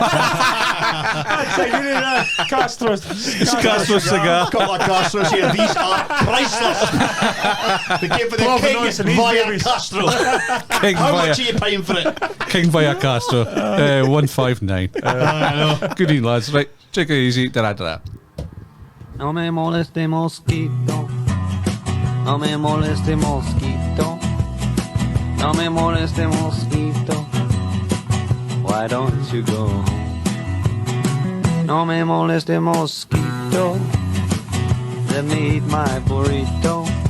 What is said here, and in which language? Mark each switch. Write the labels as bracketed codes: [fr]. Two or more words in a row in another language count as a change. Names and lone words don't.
[en] Castro's. Castro cigar. Couple of Castros here. These are priceless. We came for the Provenance king and these Via babies. Castro. King How via, much are you paying for it? King Via Castro. 159. Good evening, lads. Right, take it easy. Da-da-da-da. [es] No me moleste mosquito, no me moleste mosquito, no me moleste mosquito. [en] Why don't you go home? [es] No me moleste mosquito, [en] let me eat my burrito.